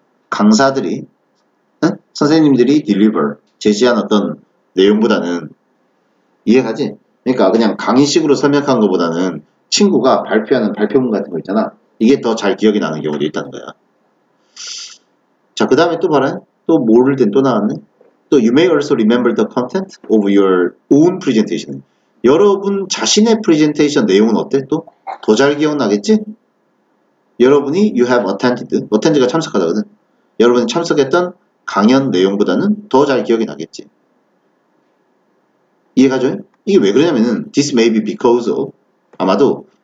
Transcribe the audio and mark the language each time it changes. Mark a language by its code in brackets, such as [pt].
[ko] 강사들이, 선생님들이 deliver, 제시한 어떤 내용보다는 이해가지? 그러니까 그냥 강의식으로 설명한 것보다는 친구가 발표하는 발표문 같은 거 있잖아. 이게 더 잘 기억이 나는 경우도 있다는 거야. 자, 그 다음에 또 봐라. 또 뭐를 된 또 나왔네. 또 [en] you may also remember the content of your own presentation. [ko] 여러분 자신의 프레젠테이션 내용은 어때? 또 더 잘 기억나겠지? 여러분이 [en] you have attended [ko] 가 참석하다거든. 여러분이 참석했던 강연 내용보다는 더 잘 기억이 나겠지. 이해가죠? 이게 왜 그러냐면은 [en] this may be because of, [ko] 아마도